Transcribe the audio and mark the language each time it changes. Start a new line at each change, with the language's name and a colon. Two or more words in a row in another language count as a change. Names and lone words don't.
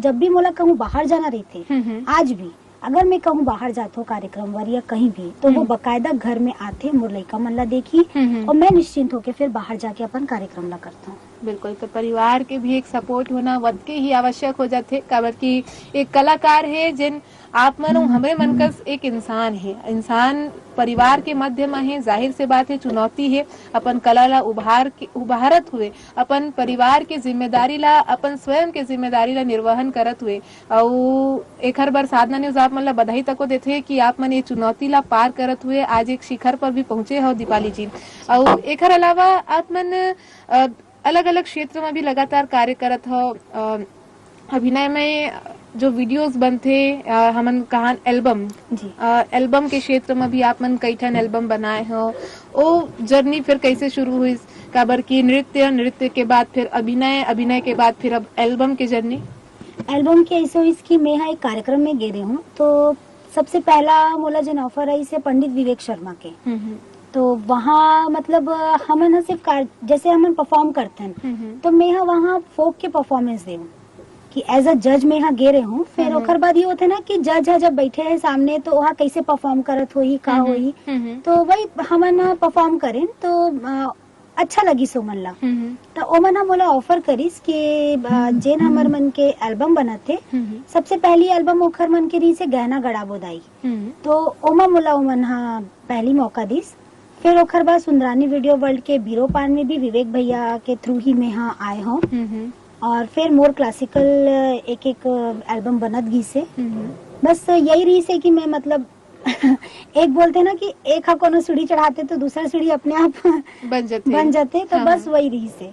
Chhattisgarhi: जब भी मोला कहूँ बाहर जाना रही थे, आज भी अगर मैं कहूँ बाहर जाता हूँ कार्यक्रम वर या कहीं भी, तो वो बकायदा घर में आते मोर लड़का मन ला देखी और मैं निश्चिंत होके फिर बाहर जाके अपन कार्यक्रम ला करता हूँ। बिल्कुल, तो परिवार के भी एक सपोर्ट होना वध के ही आवश्यक हो जाते, काबर की एक कलाकार है जिन आप मनो हमें मनकस एक इंसान है, इंसान परिवार के मध्य में है, जाहिर से बात है चुनौती है, अपन कला ला उभारत हुए, अपन परिवार के जिम्मेदारी ला, अपन स्वयं के जिम्मेदारी ला निर्वहन करत हुए, और एक हर बार साधना न्यूज आप मन ला बधाई तको देते कि आप मन ये चुनौती ला पार करत हुए आज एक शिखर पर भी पहुंचे हो दीपाली जी। और एक अलावा आप मन अलग अलग क्षेत्र में भी लगातार कार्य करत हो, अभिनय में जो वीडियोस बनते हमन कहा एल्बम के क्षेत्र में भी आप मन कई ठन एल्बम बनाए हो, वो जर्नी फिर कैसे शुरू हुई, काबर की नृत्य के बाद फिर अभिनय के बाद फिर अब एल्बम की जर्नी? एल्बम के ऐसे हुई कि मैं यहाँ एक कार्यक्रम में गे रही हूँ, तो सबसे पहला मोला जन ऑफर आई से पंडित विवेक शर्मा के, तो वहाँ मतलब हमन सिर्फ जैसे हमन परफॉर्म करते हैं, तो मैं यहाँ वहाँ फोक के परफॉर्मेंस दे कि
English: as a judge
Chhattisgarhi: मैं यहाँ गे रहे हूँ। फिर ओखर बाद ये होते ना कि जज जब बैठे हैं सामने तो वहाँ कैसे परफॉर्म करत होई का होई, तो वही हमन परफॉर्म करें तो अच्छा लगी सो मन ला। तो ओ मन मोला ऑफर करिस कि जेन हमर मन के एल्बम बनाते, सबसे पहली एल्बम ओखर मन के रही से गहना गड़ा बोदाई, तो ओमा मोला ओ मन हा पहली मौका दिस। फिर ओखर बाद सुंदरानी वीडियो वर्ल्ड के बीरो पान में भी विवेक भैया के थ्रू ही मैं यहाँ आए हूँ, और फिर मोर क्लासिकल एक एल्बम बनत गी से। बस यही रही से कि मैं मतलब एक बोलते ना कि एक कोनो सीढ़ी चढ़ाते तो दूसरा सीढ़ी अपने आप बन जाते, तो बस वही रही से।